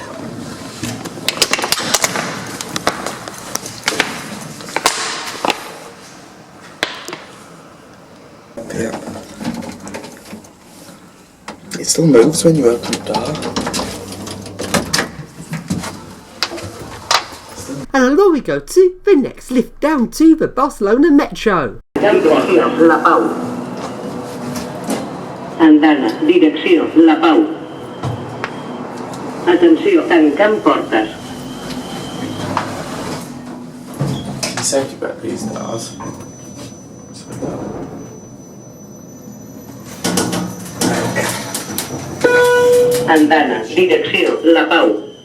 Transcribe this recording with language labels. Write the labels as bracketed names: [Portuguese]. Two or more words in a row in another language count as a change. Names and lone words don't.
[English] Yeah. It still moves when you open the door. And along we go to the next lift, down to the Barcelona Metro. [Catalan] Direcció La Pau. Andana, direcció La Pau. Atenció, tancant portes. [English] You safety brake these doors. [Catalan] Andana, direcció La Pau.